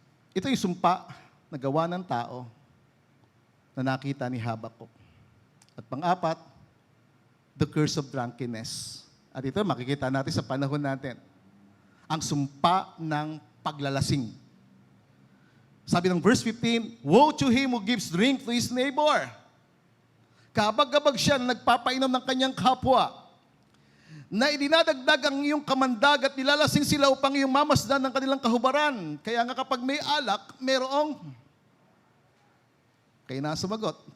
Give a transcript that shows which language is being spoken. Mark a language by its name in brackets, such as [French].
[Filipino] Ito yung sumpa na gawa ng tao na nakita ni Habakuk. At pang-apat, [English] the curse of drunkenness. [Filipino] At ito makikita natin sa panahon natin. Ang sumpa ng paglalasing. Sabi ng [English] verse 15, woe to him who gives drink to his neighbor. [Filipino] Kabag-kabag siya na nagpapainom ng kanyang kapwa, na idinadagdag ang iyong kamandag at nilalasing sila upang iyong mamasdan ng kanilang kahubaran. Kaya nga kapag may alak, merong... Kaya na sumagot.